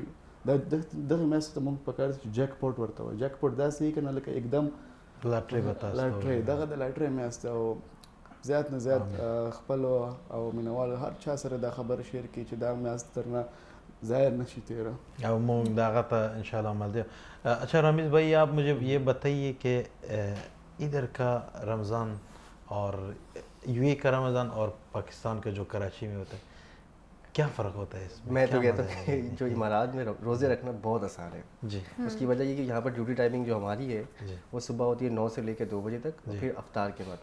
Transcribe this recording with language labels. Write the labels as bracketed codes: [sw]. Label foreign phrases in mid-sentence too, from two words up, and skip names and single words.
[ps] دغه میاشت ته مونږ په کار چې جیک پاټ ورته وایي. جیک پاټ داسې یې که نه لکه एकदम لاټرۍ، دغه د لاټرۍ میاشت ده. او زیات نه زیات خپلو او مینوالو هر چا سره دا خبر شیر کړي چې دا میاشت درنه ظاهر نشي تیرا، او مونږ دغه ته انشاءالله عمل دی. [ur] اچھا رمیز بھائی، آپ مجھے یہ بتائیے کہ ادھر کا رمضان اور یو اے کا رمضان اور پاکستان کا جو کراچی میں ہوتا ہے، کیا فرق ہوتا ہے اس میں؟ میں تو کہتا ہوں کہ جو امارات میں روزے رکھنا بہت آسان ہے جی. اس کی وجہ یہ کہ یہاں پر [en] duty timing [ur] جو ہماری ہے وہ صبح ہوتی ہے 9 سے لے کے 2 بجے تک، پھر افطار کے بعد.